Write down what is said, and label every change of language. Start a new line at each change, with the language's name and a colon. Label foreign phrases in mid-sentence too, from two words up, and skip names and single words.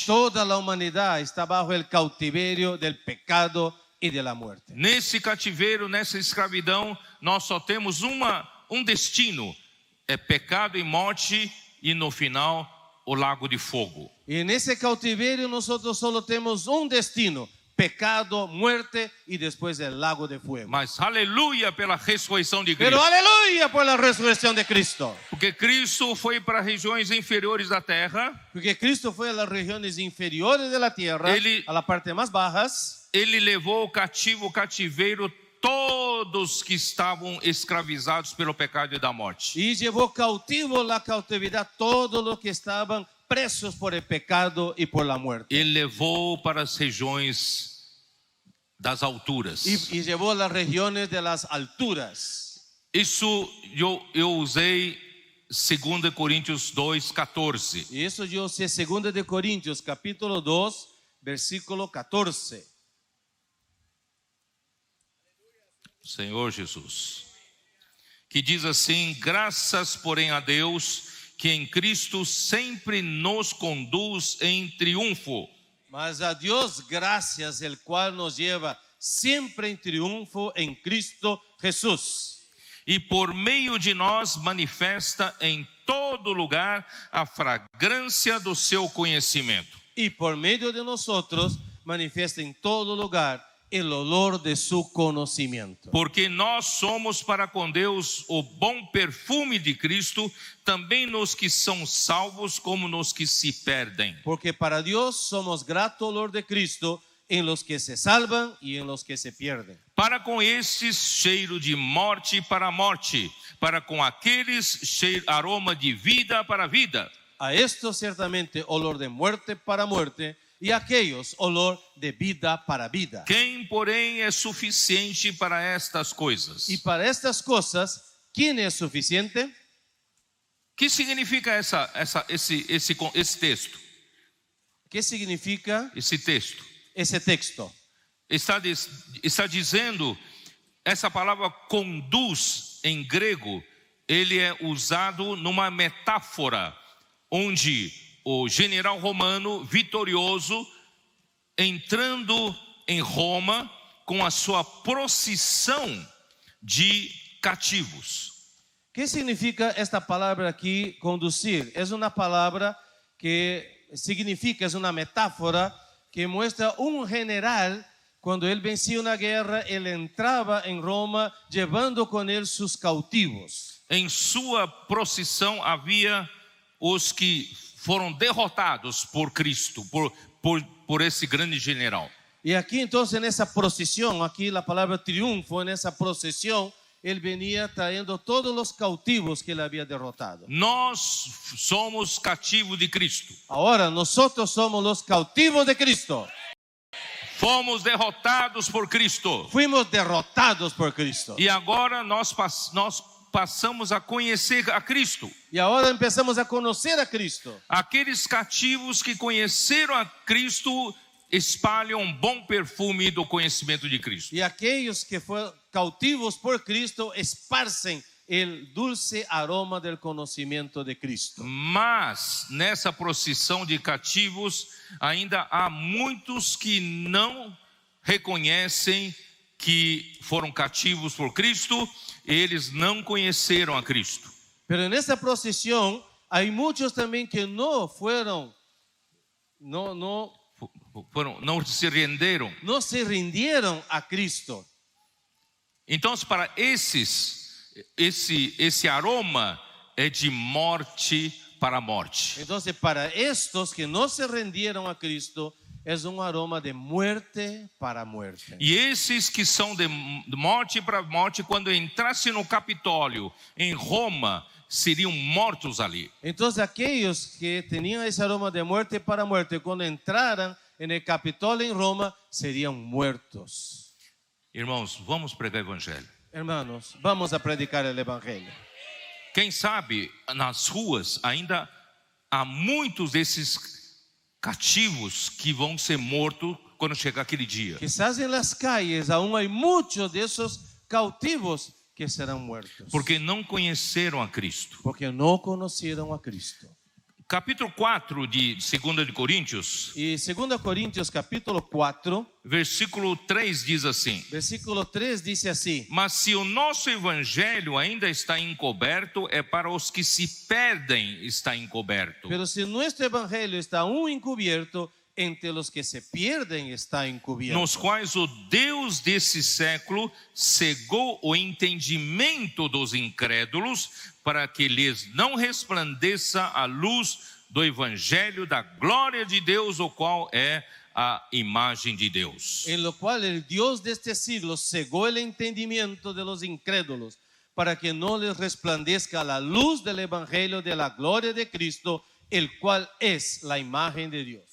Spanish: Toda la humanidad está bajo el cautiverio del pecado y de la muerte.
Portuguese: Nesse cativeiro, nessa escravidão, nós só temos um destino, é pecado e morte, e no final o lago de fogo.
Spanish: Y en ese cautiverio nosotros solo tenemos un destino, pecado, muerte y después el lago de fuego.
Portuguese: Mas aleluia pela ressurreição de
Spanish: Pero
Portuguese: Cristo.
Spanish: aleluya por la resurrección de Cristo.
Portuguese: Porque Cristo foi para regiões inferiores da terra.
Spanish: Porque Cristo fue a las regiones inferiores de la tierra, a la parte más bajas.
Portuguese: Ele levou cativo o cativeiro todos que estavam escravizados pelo pecado e da morte.
Spanish: Y llevó cautivo la cautividad todos los que estaban presos por el pecado y por la muerte.
Portuguese: Ele levou para as regiões das alturas.
Spanish: Y llevó a las regiones de las alturas.
Portuguese: Isso eu usei 2 Coríntios 2:14.
Spanish: Y eso yo sé 2 de Corintios capítulo 2 versículo 14.
Portuguese: Senhor Jesus, que diz assim: graças, porém, a Deus, que em Cristo sempre nos conduz em triunfo.
Spanish: Mas a Dios gracias, el cual nos lleva siempre en triunfo en Cristo Jesús.
Portuguese: E por meio de nós manifesta em todo lugar a fragrância do seu conhecimento.
Spanish: Y por medio de nosotros manifiesta en todo lugar el olor de su conocimiento.
Portuguese: Porque nós somos para com Deus o bom perfume de Cristo, também nos que são salvos como nos que se perdem.
Spanish: Porque para Dios somos grato olor de Cristo en los que se salvan y en los que se pierden.
Portuguese: Para com estes cheiro de morte para a morte, para com aqueles cheiro, aroma de vida para a vida.
Spanish: A estos ciertamente olor de muerte para muerte, y a aquellos olor de vida para vida.
Portuguese: Quem, porém, é suficiente para estas coisas?
Spanish: Y para estas cosas, ¿quién es suficiente?
Portuguese: Que significa esse texto?
Spanish: ¿Qué significa
Portuguese: Esse texto
Spanish: ese texto?
Portuguese: está dizendo, essa palavra conduz em grego, ele é usado numa metáfora, onde o general romano vitorioso, entrando em Roma com a sua procissão de cativos.
Spanish: ¿Qué significa esta palabra aquí, conducir? Es una palabra que significa, es una metáfora que muestra un general, cuando él vencía una guerra, él entraba en Roma llevando con él sus cautivos.
Portuguese: Em sua procissão havia os que foram derrotados por Cristo, por esse grande general.
Spanish: Y aquí entonces en esa procesión, aquí la palabra triunfo, en esa procesión, él venía trayendo todos los cautivos que él había derrotado.
Portuguese: Nós somos cativos de Cristo.
Spanish: Ahora nosotros somos los cautivos de Cristo.
Portuguese: Fomos derrotados por Cristo.
Spanish: Fuimos derrotados por Cristo.
Portuguese: E agora nós passamos a conhecer a Cristo.
Spanish: Y ahora empezamos a conocer a Cristo.
Portuguese: Aqueles cativos que conheceram a Cristo espalham um bom perfume do conhecimento de Cristo.
Spanish: Y aquellos que fueron cautivos por Cristo esparcen el dulce aroma del conocimiento de Cristo.
Portuguese: Mas nessa procissão de cativos ainda há muitos que não reconhecem que foram cativos por Cristo, eles não conheceram a Cristo.
Spanish: Pero en esa procesión hay muchos también que no
Portuguese: se renderam.
Spanish: No se rindieron a Cristo.
Portuguese: Então, para esse aroma é de morte para morte.
Spanish: Entonces, para estos que no se rindieron a Cristo, es un aroma de muerte para muerte.
Portuguese: E esses que são de morte para morte, quando entrassem no Capitólio em Roma, seriam mortos ali.
Spanish: Entonces, aquellos que tenían ese aroma de muerte para muerte, cuando entraran en el Capitolio en Roma, serían muertos.
Portuguese: Irmãos, vamos pregar o evangelho.
Spanish: Hermanos, vamos a predicar el evangelio.
Portuguese: Quem sabe nas ruas ainda há muitos desses cativos que vão ser mortos quando chegar aquele dia.
Spanish: Quizás en las calles aún hay muchos de esos cautivos que serán muertos.
Portuguese: Porque não conheceram a Cristo.
Spanish: Porque no conocieron a Cristo.
Portuguese: Capítulo 4 de 2 de Coríntios.
Spanish: Y 2 Corintios capítulo 4,
Portuguese: versículo 3 diz assim:
Spanish: versículo 3 dice así:
Portuguese: mas se o nosso evangelho ainda está encoberto, é para os que se perdem está encoberto.
Spanish: Pero si nuestro evangelio está aún encubierto, entre los que se pierden está encubierto.
Portuguese: nos quais o Deus desse século cegou o entendimento dos incrédulos, para que lhes não resplandeça a luz do evangelho da glória de Deus, o qual é a imagem de Deus.
Spanish: En lo cual el Dios de este siglo cegó el entendimiento de los incrédulos, para que no les resplandezca la luz del evangelio de la gloria de Cristo, el cual es la imagen de Dios.